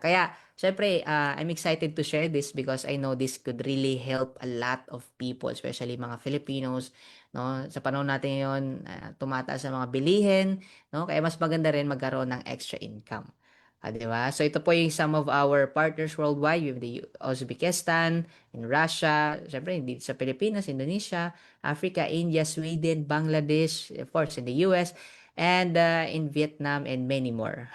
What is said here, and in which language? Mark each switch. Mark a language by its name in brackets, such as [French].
[English] Kaya, syempre, I'm excited to share this because I know this could really help a lot of people, [Filipino] especially mga Filipinos, [English] no? [Filipino] Sa panahon natin ngayon, tumataas ang mga bilihin, no? Kaya mas maganda rin magkaroon ng extra income. Di ba? [English] So, ito po yung some of our partners worldwide. We have the Uzbekistan, in Russia, syempre, [Filipino] dito sa Pilipinas, [English] Indonesia, Africa, India, Sweden, Bangladesh, of course, in the US, and in Vietnam and many more.